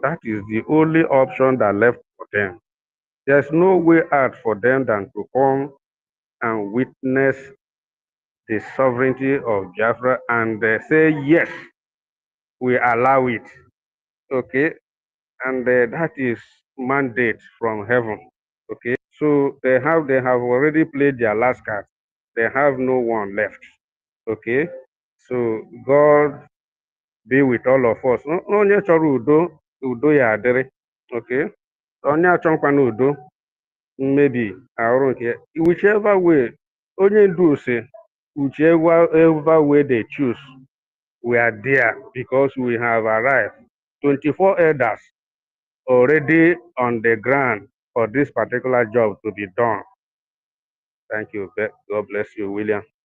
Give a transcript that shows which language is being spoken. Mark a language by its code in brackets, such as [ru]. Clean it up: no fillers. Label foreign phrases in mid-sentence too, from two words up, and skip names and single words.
[en] That is the only option that left for them. There's no way out for them than to come and witness the sovereignty of Biafra and say, yes, we allow it. Okay? And that is mandate from heaven. Okay? So they have already played their last card. They have no one left. Okay? So God be with all of us. [ig] Onye chọrọ udo ya adịrị. Okay? Onye achọkwana udo, maybe arụ nke, [en] whichever way, [ig] onye ndu [en] say, whichever way they choose, we are there because we have arrived. 24 elders already on the ground for this particular job to be done. Thank you. God bless you, William.